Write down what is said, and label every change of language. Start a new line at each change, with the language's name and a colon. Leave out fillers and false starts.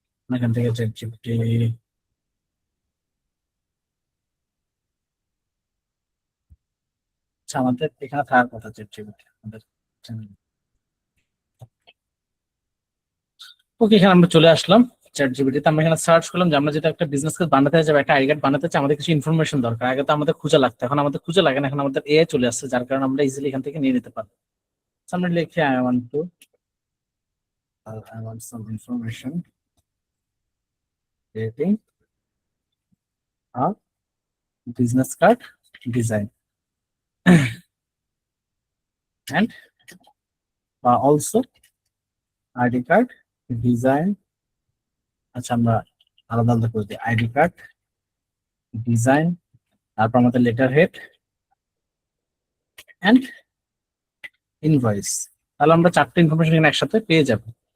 Bangla: এখান থেকে চ্যাটজিপিটি, আচ্ছা আমাদের এখানে থাকার কথা চ্যাটজিপিটি আমাদের channel এ। ওকে, এখানে আমরা চলে আসলাম চ্যাটজিপিটি তে। আমরা এখানে সার্চ করলাম যে আমরা যেটা একটা বিজনেস কার্ড বানাতে চাই, একটা আইডি কার্ড বানাতে চাই, আমাদের কিছু ইনফরমেশন দরকার। আগে তো আমাদের খুঁজে লাগতো, এখন আমাদের খুঁজে লাগে না, এখন আমাদের এআই চলে আসছে, যার কারণে আমরা ইজিলি এখান থেকে নিয়ে নিতে পারি। আমরা লিখি
English: I want some information creating a business card design
Bangla: and also ID card design। আচ্ছা আমরা আলাদা আলাদা করে দিই, আইডি কার্ড ডিজাইন, তারপর আমাদের লেটার হেড এন্ড ইনভয়েস। তাহলে আমরা চারটে ইনফরমেশন এখানে একসাথে পেয়ে যাবো।